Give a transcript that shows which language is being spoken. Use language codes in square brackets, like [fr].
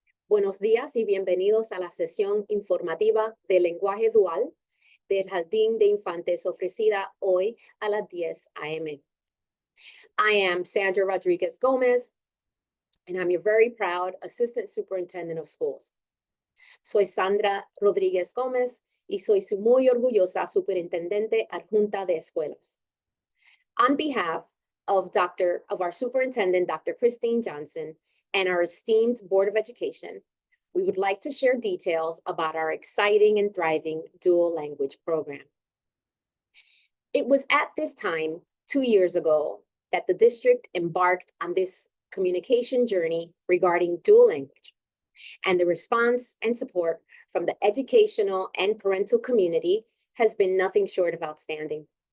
[es] Buenos días y bienvenidos a la sesión informativa de lenguaje dual del Jardín de Infantes ofrecida hoy a las 10 a.m. [en] I am Sandra Rodriguez Gomez, and I'm your very proud Assistant Superintendent of Schools. [es] Soy Sandra Rodríguez Gómez y soy su muy orgullosa Superintendente Adjunta de Escuelas. [en] On behalf of our Superintendent, Dr. Christine Johnson, and our esteemed Board of Education, we would like to share details about our exciting and thriving dual language program. It was at this time, 2 years ago, that the district embarked on this communication journey regarding dual language, and the response and support from the educational and parental community has been nothing short of outstanding.